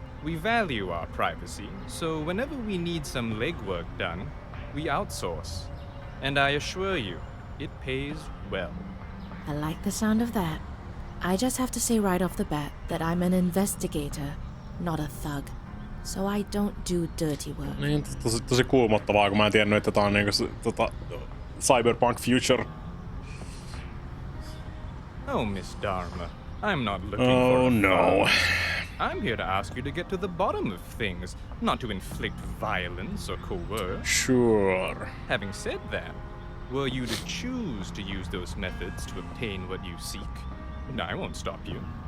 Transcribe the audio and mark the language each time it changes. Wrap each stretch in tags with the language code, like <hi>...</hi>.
<en>We value our privacy, so whenever we need some legwork done, we outsource. And I assure you, it pays well. I like the sound of that. I just have to say right off the bat that I'm an investigator, not a thug. So I don't do dirty work.</en> <fi>Niin, tosi kuumottavaa, kun mä en tiennyt, että tää on niinku Cyberpunk Future.</fi> <en>Oh, Miss Dharma, I'm not looking Oh, for a no. fight. I'm here to ask you to get to the bottom of things, not to inflict violence or coerce. Sure. Having said that, were you to choose to use those methods to obtain what you seek, I won't stop you.</en>